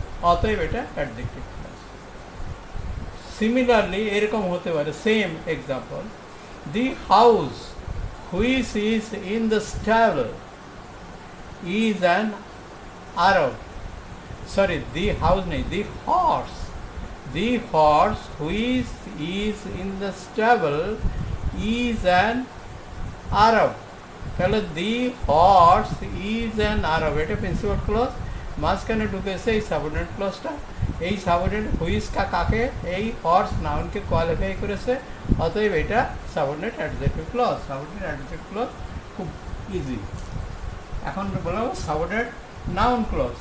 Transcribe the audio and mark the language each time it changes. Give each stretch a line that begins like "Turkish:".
Bangla: অতএব এটা
English: Adjective clause. Similarly
Bangla: এরকম হতে পারে,
English: Same example, the house which is in the stable is an Arab. Sorry, the house nahi, the horse. The horse which is in the stable is an Arab. তাহলে the horse is an Arab
Bangla: এটা principal clause. মাঝখানে ঢুকেছে এই subordinate ক্লজটা। এই subordinate which কাকে? এই horse নাউনকে qualify করেছে। অতএব এটা subordinate adjective clause. Subordinate adjective clause খুব ইজি। এখন বলবো সাবঅর্ডিনেট নাউন ক্লজ।